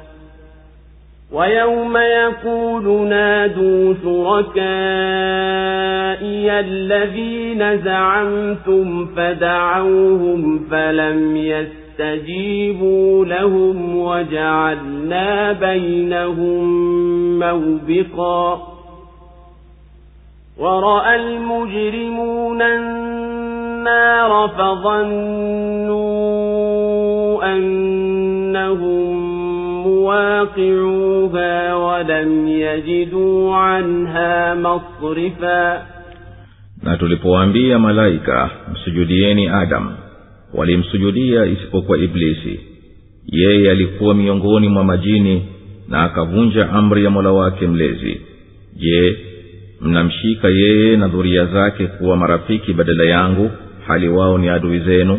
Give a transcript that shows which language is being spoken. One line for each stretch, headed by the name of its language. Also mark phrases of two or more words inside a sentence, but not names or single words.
Arabic: ويوم يقول نادوا شركائي الذين زعمتم فدعوهم فلم يستجيبوا لهم وجعلنا بينهم موبقا ورأى المجرمون النار فظنوا أنهم مواقعوها ولم يجدوا عنها مصرفا.
Swahili: Na tulipowaambia malaika msujudieni Adam, walimsujudia isipokuwa Iblisi. Yeye alikuwa miongoni mwa majini na akavunja amri ya Mola wake mlezi. Je, mnamshika yeye na dhuria zake kuwa marafiki badala yangu, hali wao ni adui zenu?